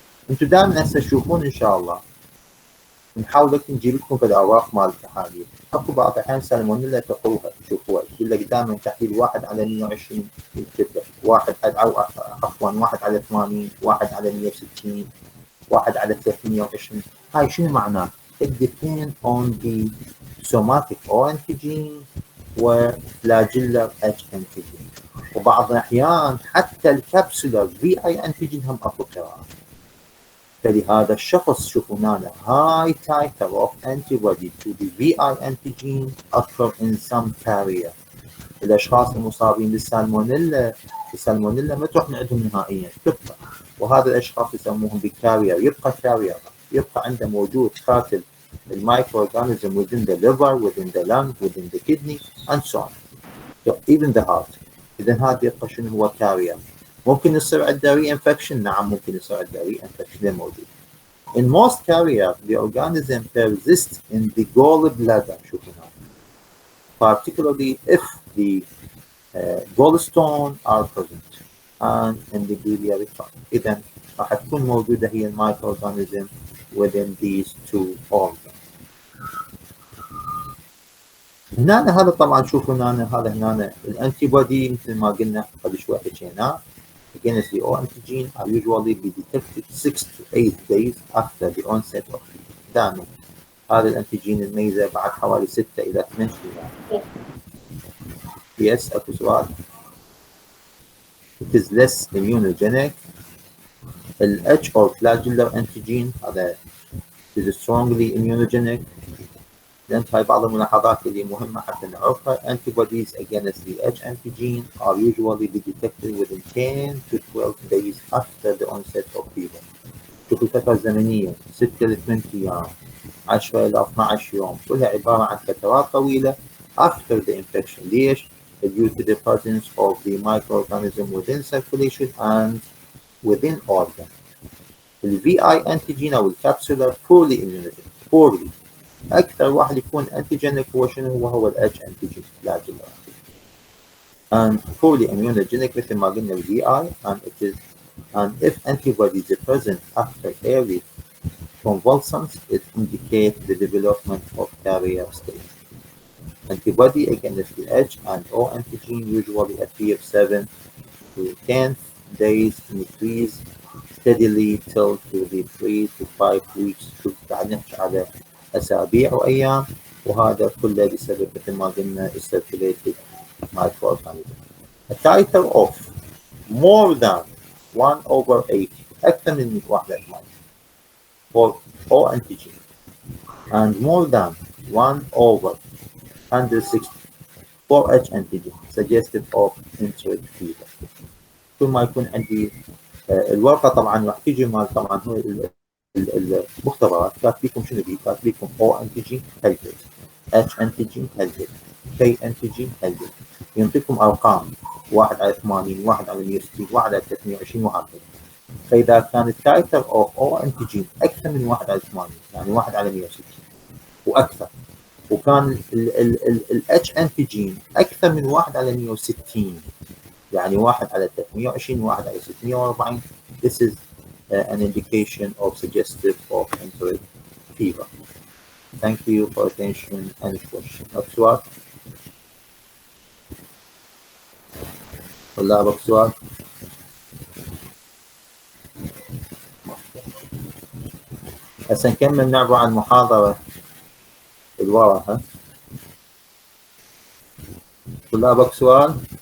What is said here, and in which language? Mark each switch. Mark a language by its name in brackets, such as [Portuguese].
[Arabic] انتم دائما هسه تشوفون ان شاء الله نحاول نجيب لكم في الاوراق مال التحاليل اكو بعض الاحيان سلمونيلا تقروها تشوفوها يقول لك دائما تحليل 1 على 120 يكتب لك 1 او عفوا 1 على 80 1 على 160 1 على 320. [English] هاي شنو معناه؟ It depends on the somatic O antigen وفلاجيلر H antigen. [Arabic] وبعض الأحيان حتى الكبسولر VI antigen هم أكو قراءة. فلهذا الشخص شوفوا هنا [English] high titer of antibody to the VI antigen occur in some carrier. [Arabic] الأشخاص المصابين بالسالمونيلا السالمونيلا ما تروح من عندهم نهائيا تبقى، وهذا الأشخاص يسموهم بكارير، يبقى كارير، يبقى عنده موجود قاتل المايكرو organism [English] within the liver, within the lung, within the kidney and so on. So even the heart. [Arabic] إذا هذا يبقى شنو هو كارير. ممكن يصير عنده reinfection، نعم ممكن يصير عنده reinfection موجود. [English] In most carrier the organism persists in the gallbladder. [Arabic] شوفوا هنا. [English] Particularly if the gallstone are present and in the biliary tract. [Arabic] إذا راح تكون موجودة هي المايكرو organism [English] within these two organs. [Arabic] هنا هذا طبعا شوفوا هنا هذا هنا الانتي بودي مثل ما قلنا قبل شوي حكينا [English] against the O antigen are usually be detected 6 to 8 days after the onset of fever. [Arabic] دائما هذا الانتيجين الميزة بعد حوالي 6 إلى 8 أيام. [English] Yes, [Arabic] أكو سؤال. [English] It is less immunogenic. ال H or flagellar antigen [Arabic] هذا [English] is strongly immunogenic. [Arabic] لأن هاي بعض الملاحظات اللي مهمة حتى نعرفها. [English] Antibodies against the H antigen are usually be detected within 10 to 12 days after the onset of fever. [Arabic] شوفوا الفترة الزمنية 6 ل 8 أيام 10 إلى 12 يوم كلها عبارة عن فترات طويلة [English] after the infection. [Arabic] ليش؟ [English] due to the presence of the microorganism within circulation and within organ. ال VI antigen [Arabic] أو الكبسولر [English] poorly immunogenic. poorly. [Arabic] أكثر واحد يكون antigenic هو شنو هو ال H antigen flagellar. [English] And poorly immunogenic [Arabic] مثل ما قلنا ال [English] VI and if antibodies are present after early convalescence it indicates the development of carrier stage. Antibody against the H and O antigen usually appear 7 to 10 days, increase steadily till to the 3 to 5 weeks. [Arabic] شوف قاعد نحكي على أسابيع وأيام، وهذا كله بسبب مثل ما قلنا [English] circulated microorganism. A titer of more than 1 over 8 [Arabic] أكثر من 1/8 [English] for O antigen and more than 1 over 160 for H antigen suggestive of enteric fever. [Arabic] كل ما يكون عندي الورقة طبعا راح تيجي مال طبعا هو المختبرات كاتبيكم شنو بيه؟ كاتبيكم O antigen هلبت H antigen هلبت K antigen هلبت، ينطيكم أرقام 1 على 80 1 على 160 1 على 320 وهكذا. فإذا كان التايتر أوف O antigen أكثر من 1 على 80 يعني 1 على 160 وأكثر، وكان ال H antigen أكثر من 1 على 160 يعني 1 على 320 1 على 640. [English] This is an indication of suggestive of enteric fever. Thank you for attention. Any question? [Arabic] سؤال؟ ولا أبغى سؤال؟ هسه نكمل نعبر عن المحاضرة الورا. ها؟ ولا أبغى سؤال؟